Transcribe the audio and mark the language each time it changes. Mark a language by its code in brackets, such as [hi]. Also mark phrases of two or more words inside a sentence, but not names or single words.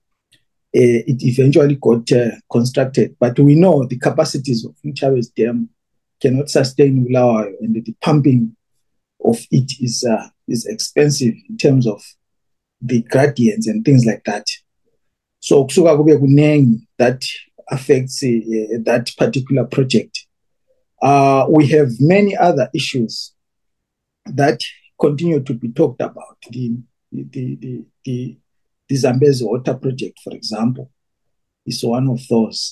[en] It eventually got constructed, but we know the capacities of Chavez Dam cannot sustain Bulawayo, and the pumping of it is expensive in terms of the gradients and things like that. So [nd] kusuka kube kunengi [en] that affects that particular project. We have many other issues that continue to be talked about. The Zambezi water project, for example, is one of those.